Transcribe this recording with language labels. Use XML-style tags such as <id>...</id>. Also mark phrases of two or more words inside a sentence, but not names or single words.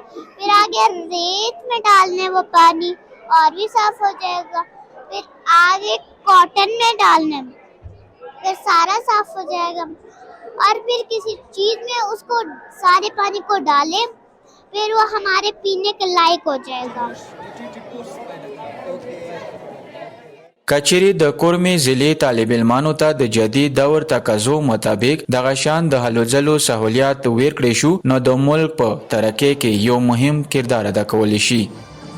<ur>پھر آگے ریت میں ڈالنا ہے وہ پانی اور بھی صاف ہو جائے گا. پھر آگے کاٹن میں ڈالنا ہے، پھر سارا صاف ہو جائے گا. اور پھر کسی چیز میں اس کو سارے پانی کو ڈالیں، پھر وہ ہمارے پینے کے لائق ہو جائے گا.</ur> <ps>کچری د کورمې ضلع طالب علمانو ته د جدید دور تقاضو مطابق دغه شان د هلو ځلو سہولیات ورکړې شو نو د ملک په ترقۍ کې یو مهم کردار ادا کولی شي.</ps>